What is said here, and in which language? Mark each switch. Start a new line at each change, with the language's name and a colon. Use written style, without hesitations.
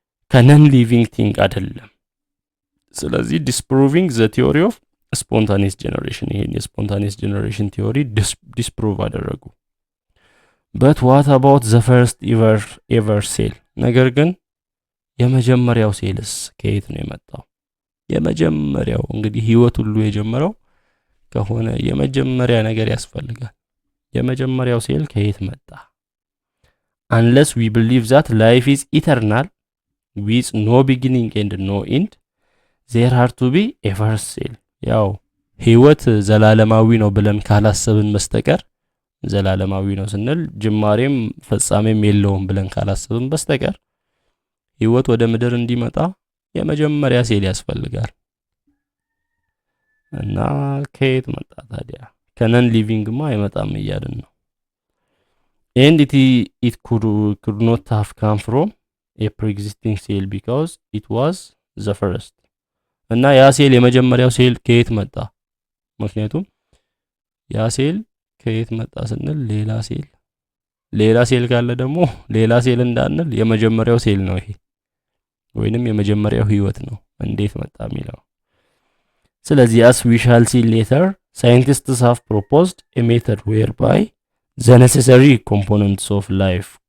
English: ከነን ሊቪንግ ቲንግ
Amharic: አይደለም። ስለዚህ
English: ዲስፕሩቪንግ ዘ ቲዮሪ ኦፍ ስፖንታኒየስ ጄኔሬሽን
Amharic: ይሄን የስፖንታኒየስ ጄኔሬሽን ቲዮሪ ዲስፕሩቭ አደረጉ።
English: but what about the first ever cell?
Amharic: ነገር ግን የመጀመሪያው ሴልስ ከየት ነው የመጣው? የመጀመሪያው እንግዲህ ህይወት ሁሉ የጀመረው ከሆነ የመጀመሪያ ነገር ያስፈልጋል። የመጀመሪያው ሴል ከየት መጣ?
English: unless we believe that life is eternal with no beginning and no end, there are to be a first cell.
Amharic: ያው ህይወት ዘላለማዊ ነው ብለን ካላሰብን በስተቀር ዘላለማዊ ነው ስንል ጅማሬም ፍጻሜም የለውም ብለን ካላሰብን በስተቀር ህይወት ወደ ምድር እንዲመጣ የመጀመሪያ ሴል ያስፈልጋል። እና ከየት መጣ ታዲያ? ከነን ሊቪንግማ አይመጣም እያልን ነው።
English: and it could not have come from a pre-existing cell because it was the first.
Amharic: እና ያ ሴል የመጀመሪያው ሴል ከየት መጣ? ምክንያቱም ያ ሴል ከየት መጣ ስንል ሌላ ሴል ካለ ደግሞ ሌላ ሴል እንዳንል የመጀመሪያው ሴል ነው ይሄ ወይንም የመጀመሪያው ህይወት ነው እንዴት መጣ የሚለው። ስለዚህ
English: as we shall see later, scientists have proposed a method whereby the necessary components of life